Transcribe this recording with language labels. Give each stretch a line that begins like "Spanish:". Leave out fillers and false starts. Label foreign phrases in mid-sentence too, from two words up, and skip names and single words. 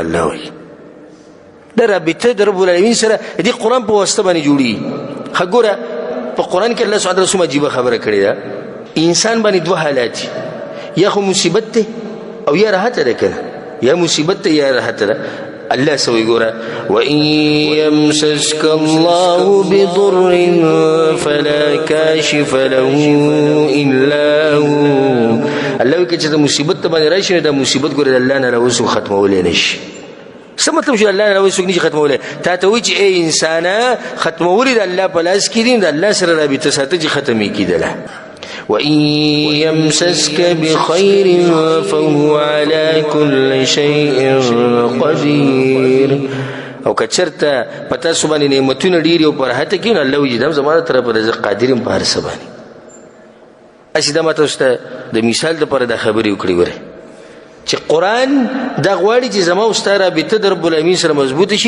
Pashto: الله وایي دا رابطه د
Arabic: رب العالمین
Pashto: سره دې قرآن په واسطه باندې جوړېږي. ښه ګوره په قرآن کې الله سبحانه رسوم عجیبه خبره کړې ده. انسان باندې دوه حالات دي، یا خو مصیبت دی او یا راحت ده که نه، یا مصیبت دی یا راحت ده. الله سوي ګوره
Arabic: وَإِن يَمْسَسْكَ اللَّهُ بِضُرٍّ فَلَا كَاشِفَ لَهُ إِلَّا هُوَ.
Pashto: الله وایي که چې د مصیبت ته باندې راشي نو دا مصیبت ګوره د الله نه راوځي ختمولی نه شي. څه مطلب چې الله نه راوځي څوک نه شي ختمولی؟ تا ته وایي چې ای انسانه ختمول د الله په لاس کې دي، د الله سره رابطه ساته چې ختمې کېدله.
Arabic: وَإِن يَمْسَسْكَ بِخَيْرٍ فَهُوَ عَلَى كُلِّ شَيْءٍ قَدِيرٌ.
Pashto: او که چېرته په تاسو باندې نعمتونه ډېر او په راحته کې نو الله وایي دا زما له طرفه رزق قادر یم په هر څه باندې. هسې دا ما تاسو ته د مثال دپاره دا خبرې وکړې ګورئ چې قرآن دا غواړي چې زما او ستا رابطه د
Arabic: رب العالمین
Pashto: سره مضبوطه شي.